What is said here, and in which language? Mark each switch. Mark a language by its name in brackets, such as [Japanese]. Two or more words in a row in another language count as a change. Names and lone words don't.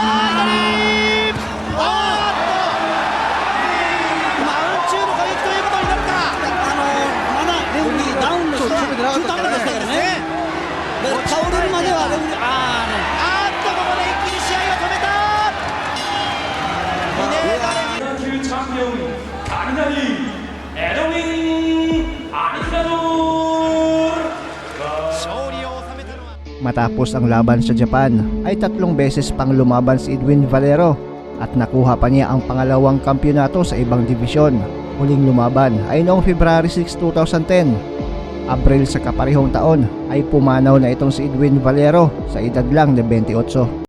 [Japanese] 倒れるまではレフリー、ここで一気に試合を止めた。級チャンピオン雷エドウィン・アリナドール。勝利を収めたのは [Filipino] Matapos ang laban sa Japan ay 3 beses pang lumaban si Edwin Valero at nakuha pa niya ang pangalawang kampyonato sa ibang divisyon. Huling lumaban ay noong February 6, 2010. Abril sa kaparehong taon ay pumanaw na itong si Edwin Valero sa edad lang na 28.